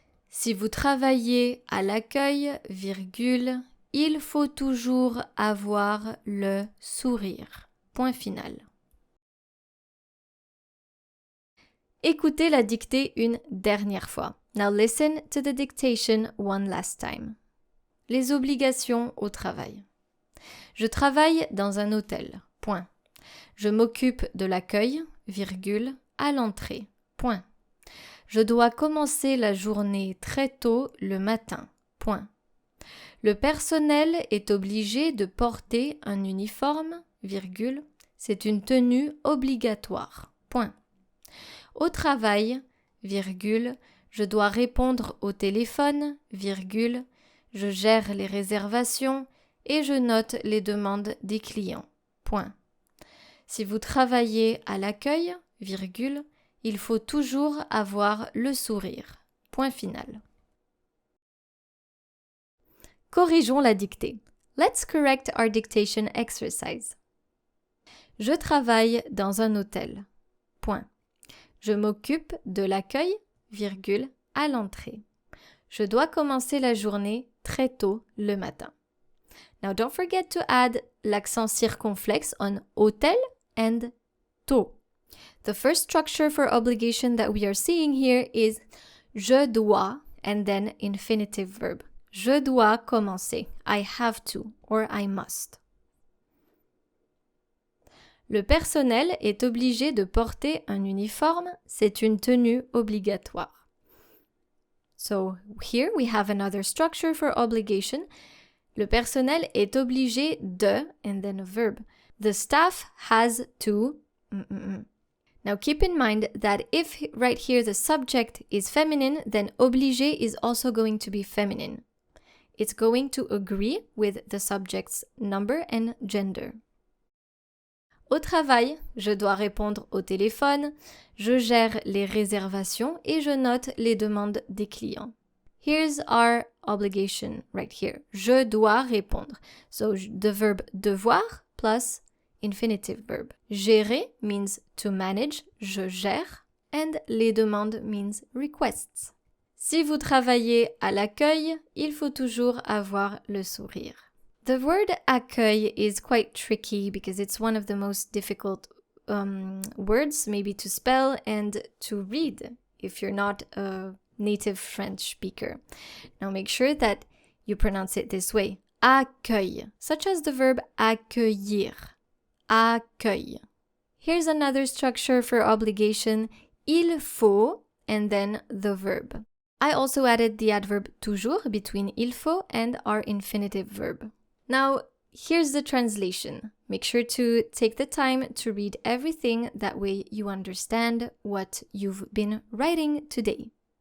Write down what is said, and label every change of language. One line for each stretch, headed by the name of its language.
French: Si vous travaillez à l'accueil, virgule, il faut toujours avoir le sourire. Point final. Écoutez la dictée une dernière fois.
English: Now listen to the dictation one last time.
French: Les obligations au travail. Je travaille dans un hôtel. Point. Je m'occupe de l'accueil, virgule, à l'entrée. Point. Je dois commencer la journée très tôt le matin. Point. Le personnel est obligé de porter un uniforme, virgule, c'est une tenue obligatoire. Point. Au travail, virgule, je dois répondre au téléphone, virgule, je gère les réservations et je note les demandes des clients. Point. Si vous travaillez à l'accueil, virgule, il faut toujours avoir le sourire. Point final. Corrigeons la dictée.
English: Let's correct our dictation exercise.
French: Je travaille dans un hôtel. Point. Je m'occupe de l'accueil, virgule, à l'entrée. Je dois commencer la journée très tôt le matin.
English: Now don't forget to add l'accent circonflexe on hôtel and tôt. The first structure for obligation that we are seeing here is je dois and then infinitive verb. Je dois commencer. I have to or I must.
French: Le personnel est obligé de porter un uniforme. C'est une tenue obligatoire.
English: So here we have another structure for obligation.
French: Le personnel est obligé de, and then a verb.
English: The staff has to. Now keep in mind that if right here the subject is feminine, then obligé is also going to be feminine. It's going to agree with the subject's number and gender.
French: Au travail, je dois répondre au téléphone, je gère les réservations et je note les demandes des clients.
English: Here's our obligation right here. Je dois répondre. So the verb devoir plus infinitive verb. Gérer means to manage, je gère, and les demandes means requests.
French: Si vous travaillez à l'accueil, il faut toujours avoir le sourire.
English: The word accueil is quite tricky because it's one of the most difficult words maybe to spell and to read if you're not a native French speaker. Now make sure that you pronounce it this way. Accueil, such as the verb accueillir. Accueil. Here's another structure for obligation. Il faut and then the verb. I also added the adverb toujours between il faut and our infinitive verb. Now, here's the translation. Make sure to take the time to read everything, that way you understand what you've been writing today.